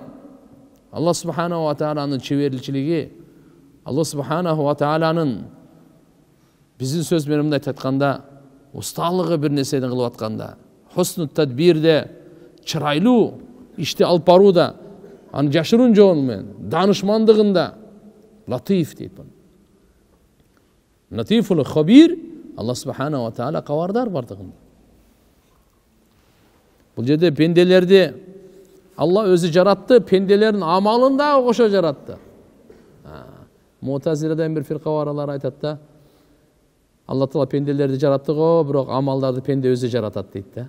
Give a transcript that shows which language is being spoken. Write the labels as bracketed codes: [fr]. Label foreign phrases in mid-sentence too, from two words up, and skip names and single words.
[ar] الله سبحانه وتعالى [ky] чеберличилиги, [ar] الله سبحانه وتعالى [ky] биздин сөз менен мындай айтканда, усталыгы бир нерсени кылып атканда, [ar] حسن تدبير, [ky] чырайлуу ишти алып барууда, аны жашыруун жолу менен, данышмандыгында латиф дейт. [ar] اللطيف الخبير الله سبحانه وتعالى [ky] кабардар бардыгында. Бул жерде пенделерди Алла өзү жаратты, пенделердин амалын да кошо жаратты. Мутазиладан бир фирка баралар айтат да, Алла Таала пенделерди жаратты го, бирок амалдарды пенде өзү жаратат дейт да.